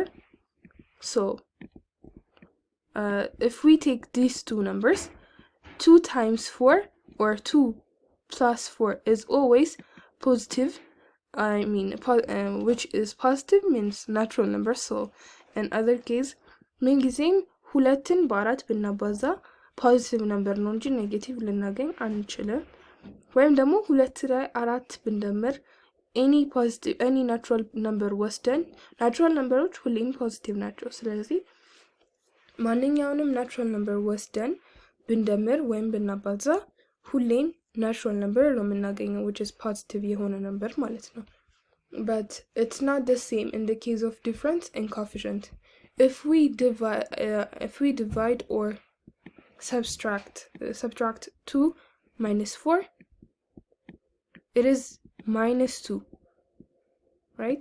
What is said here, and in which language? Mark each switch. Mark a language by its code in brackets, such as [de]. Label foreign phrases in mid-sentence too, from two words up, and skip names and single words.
[en] So if we take these two numbers, 2 times 4 or 2 plus 4 is always positive. Which is positive means natural number. So in other case, [am] ምንጊዜም ሁለትን በአራት ብናባዛ [en] positive number [am] ነው እንጂ ኔጌቲቭ ልናገኝ አንችልም። ወይም ደግሞ ሁለት ላይ አራት ብንደምር [en] any natural number [am] ወስደን [en] natural number [am] ዎች ሁሌም ፖዚቲቭ ናቸው። ስለዚህ ማንኛውንም [en] natural number [am] ወስደን ብንደምር ወይም ብናባዛ ሁሌም [en] natural number [am] ነው የምናገኘው, [en] which is positive የሆነ number [am] ማለት ነው. [en] But it's not the same in the case of difference and coefficient. If we divide or subtract 2 minus 4, it is minus 2, right?